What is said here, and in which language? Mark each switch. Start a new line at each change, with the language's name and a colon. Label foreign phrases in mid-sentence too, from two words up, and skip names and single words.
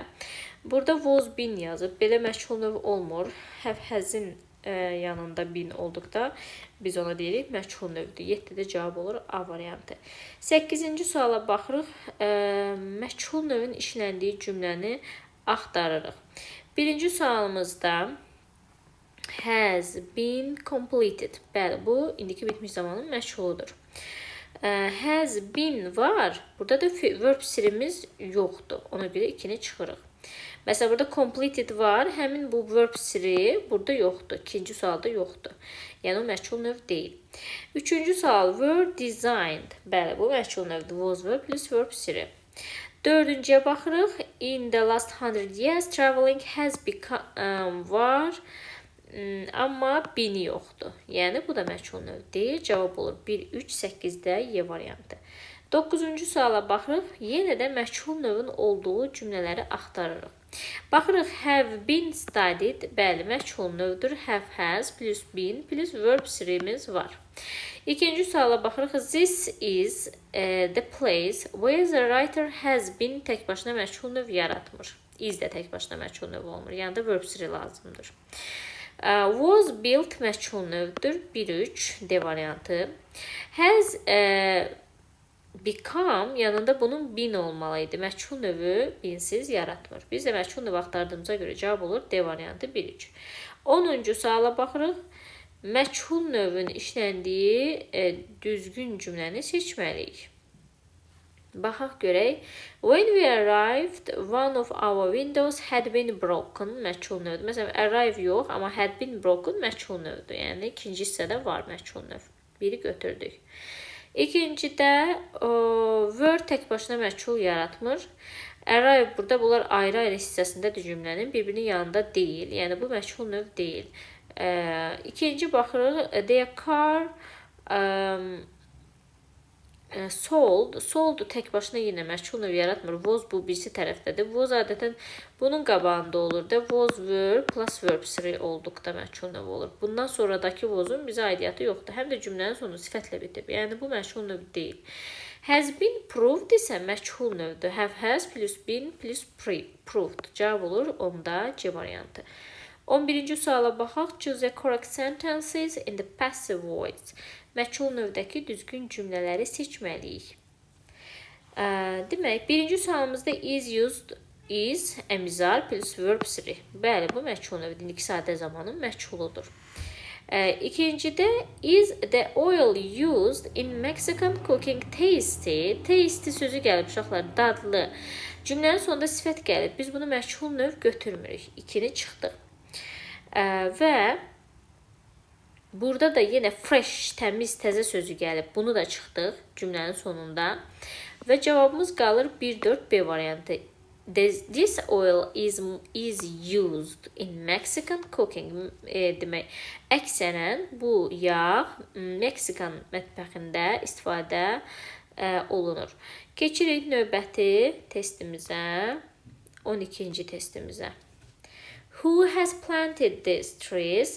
Azerbaijani: Burada
English: was been
Azerbaijani: yazıb. Belə məchul növ olmur. Have-has'in yanında bin olduqda biz ona deyirik məchul növdür. 7-də cavab olur A variantı. 8-ci suala baxırıq. Məchul növün işləndiyi cümləni axtarırıq. Birinci sualımızda
English: has been completed.
Azerbaijani: Bəli, bu indiki bitmiş zamanın məchuludur.
English: Has been
Azerbaijani: var. Burada da verb sirimiz yoxdur. Ona görə 2-ni çıxırıq. Məsələn, burada completed var. Həmin bu verb siri burada yoxdur. İkinci sualda yoxdur. Yəni, o məchul növ deyil. Üçüncü sual,
English: were designed.
Azerbaijani: Bəli, bu məchul növdür.
English: Was were plus verb
Azerbaijani: siri. Dördüncüyə baxırıq.
English: In the last 100 years, traveling has become var.
Azerbaijani: Amma bini yoxdur. Yəni, bu da məchul növ deyil. Cavab olur 1, 3, 8-də Y variantı. 9-cu suala baxırıq. Yenə də məchul növün olduğu cümlələri axtarırıq. Baxırıq,
English: have been studied.
Azerbaijani: Bəli, məchul növdür.
English: Have has plus been plus verb
Azerbaijani: sirimiz var. İkinci suala baxırıq.
English: This is the place where the writer has been
Azerbaijani: tək başına məchul növ yaratmır. Is də tək başına məchul növ olmur. Yəni da verb siri lazımdır.
English: Was built
Azerbaijani: məchul növdür. 1-3 D variantı.
English: Has become
Azerbaijani: yanında bunun been olmalıydı. Məchul növü binsiz yaratmır. Biz də məchul növ axtardığımıza görə cavab olur D variantı 1-3. 10-cu suala baxırıq. Məchul növün işləndiyi düzgün cümləni seçməliyik. Baxaq görək.
English: When we arrived, one of our windows had been broken.
Azerbaijani: Məchul növdür. Məsələn, arrive yox, amma
English: had been broken
Azerbaijani: məchul növdür. Yəni, ikinci hissədə var məchul növ. Biri götürdük. İkincidə were tək başına məchul yaratmır. Arrive burada bunlar ayrı-ayrı hissəsindədir cümlənin. Bir-birinin yanında deyil. Yəni, bu məchul növ deyil. İkinci baxırıq.
English: Their car sold.
Azerbaijani: Sold tək başına yenə məchul növ yaratmır. Was bu birisi tərəfdədir. Was adətən bunun qabağında olur da.
English: Was were plus verb
Azerbaijani: siri olduqda məchul növ olur. Bundan sonradakı was'un bizə aidiyyatı yoxdur. Həm də cümlənin sonu sifətlə bitib. Yəni bu məchul növ deyil.
English: Has been proved
Azerbaijani: isə məchul növdür.
English: Have has plus been plus proved.
Azerbaijani: Cavab olur 10-da C variantı. 11-ci suala baxaq.
English: Choose the correct sentences in the passive voice.
Azerbaijani: Məchul növdəki düzgün cümlələri seçməliyik. Demək, birinci sualımızda
English: is used,
Azerbaijani: is əmizar plus verb siri. Bəli, bu məchul növdür. İndiki sadə zamanın məchuludur.
English: İkincidə is the oil used in Mexican cooking tasty.
Azerbaijani: Tasty sözü gəlib uşaqlar, dadlı. Cümlənin sonunda sifət gəlib. Biz bunu məchul növ götürmürük. 2-ni çıxdıq. Və burada da yenə fresh, təmiz, təzə sözü gəlib. Bunu da çıxdıq cümlənin sonunda. Və cavabımız qalır 1-4 B variantı.
English: This oil is used in Mexican cooking.
Azerbaijani: Demək, əksərən bu yağ Meksikan mətbəxində istifadə olunur. Keçirik növbəti testimizə, 12-ci testimizə.
English: Who has planted these trees?